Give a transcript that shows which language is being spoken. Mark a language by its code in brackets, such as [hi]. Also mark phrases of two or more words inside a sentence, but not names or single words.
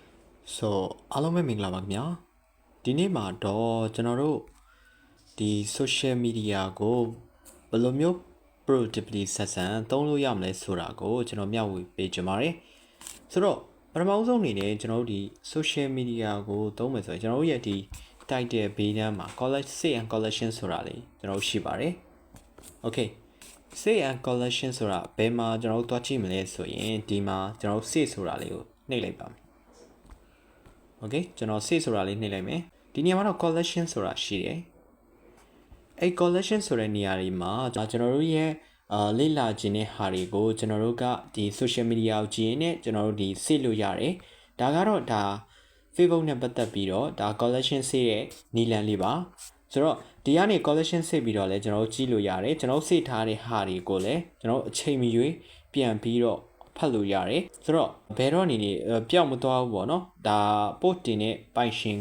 [my] So အားလုံးပဲမင်္ဂလာပါခင်ဗျာဒီနေ့မှာတော့ကျွန်တော်တို့ဒီ [en] social media [my] ကိုဘယ်လိုမျိုး productively ဆက်ဆံသုံးလို့ရမလဲဆိုတာကိုကျွန်တော်မျှဝေပေးကြပါမယ်ဆိုတော့ပထမဆုံးအနေနဲ့ကျွန်တော်တို့ဒီ [en] social media [my] ကိုသုံးမယ်ဆိုရင်ကျွန်တော်တို့ရဲ့ဒီ title ဘေးနားမှာ [en] collect save and collection [my] ဆိုတာလေးကျွန်တော်ရှိပါတယ် okay [en] save and collection [my] ဆိုတာဘယ်မှာကျွန်တော်တို့တွားကြည့်မလဲဆိုရင်ဒီမှာကျွန်တော်တို့ save ဆိုတာလေးကိုနှိပ်လိုက်ပါမယ် okay ကျွန်တော် save ဆိုတာလေးနှိပ်လိုက်မယ်ဒီနေရာမှာတော့ collection ဆိုတာရှိတယ်အဲ့ collection ဆိုတဲ့နေရာတွေမှာကျွန်တော်တို့ ရဲ့လေ့လာခြင်းတဲ့ဟာတွေကိုကျွန်တော်တို့ကဒီ [en] social media [my] ကိုကြည့်ရင်ကျွန်တော်တို့ဒီ save လို့ရတယ်ဒါကတော့ဒါ Facebook နဲ့ပတ်သက်ပြီးတော့ဒါ [en] collection save [my] ရဲ့နည်းလမ်းလေးပါဆိုတော့ဒီကနေ [en] collection save [my] ပြီးတော့လဲကျွန်တော်တို့ကြည့်လို့ရတယ်ကျွန်တော် save ထားတဲ့ဟာတွေကိုလည်းကျွန်တော်အချိန်မရွေးပြန်ပြီးတော့ဖတ်လို့ရတယ်ဆိုတော့ဘယ်တော့အနေနဲ့ပျောက်မသွားဘူးပေါ့နော်ဒါ post တင်တဲ့ပိုင်ရှင်က